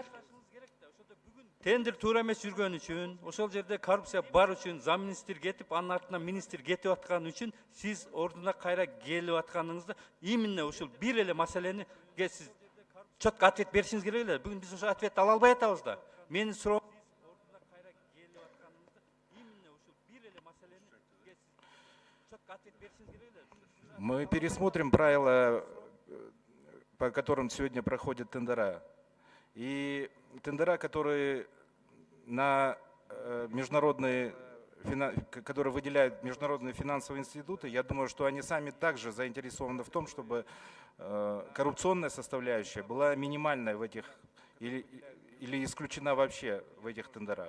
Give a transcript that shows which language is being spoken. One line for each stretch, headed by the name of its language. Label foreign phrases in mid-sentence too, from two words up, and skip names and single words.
Kyrgyz: Тендер туура эмес жүргөн үчүн, ошол жерде коррупция бар үчүн, зам министр кетип, анын артынан министр кетип аткан үчүн сиз ордуна кайра келип атканыңызда именно ушул бир эле маселени сиз
Russian: четко ответ
Kyrgyz: беришиңиз керек эле. Бүгүн биз ошол ответти ала албай атабыз да. Менин суроом
Russian: мы пересмотрим правила, по которым сегодня проходят тендера. И тендера, которые которые выделяют международные финансовые институты, я думаю, что они сами также заинтересованы в том, чтобы коррупционная составляющая была минимальной в этих или исключена вообще в этих тендерах.